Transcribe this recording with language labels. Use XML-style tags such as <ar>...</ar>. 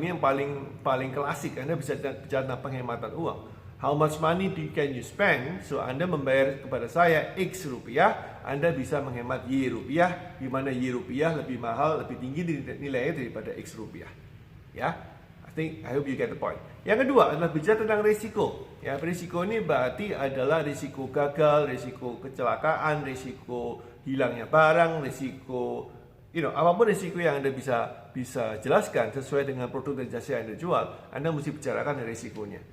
<id>Ini yang paling klasik. Anda bisa bicara tentang penghematan uang.</id> <en>How much money can you spend?</en> <id>So Anda membayar kepada saya X rupiah, Anda bisa menghemat Y rupiah, di mana Y rupiah lebih mahal, lebih tinggi nilainya daripada X rupiah.</id> <en>Ya, I hope you get the point.</en> <id>Yang kedua adalah bicara tentang risiko. Ya, risiko ini berarti adalah risiko gagal, risiko kecelakaan, risiko hilangnya barang, risiko apapun risiko yang Anda bisa jelaskan sesuai dengan produk dan jasa yang Anda jual, Anda mesti bicarakan risikonya.</id>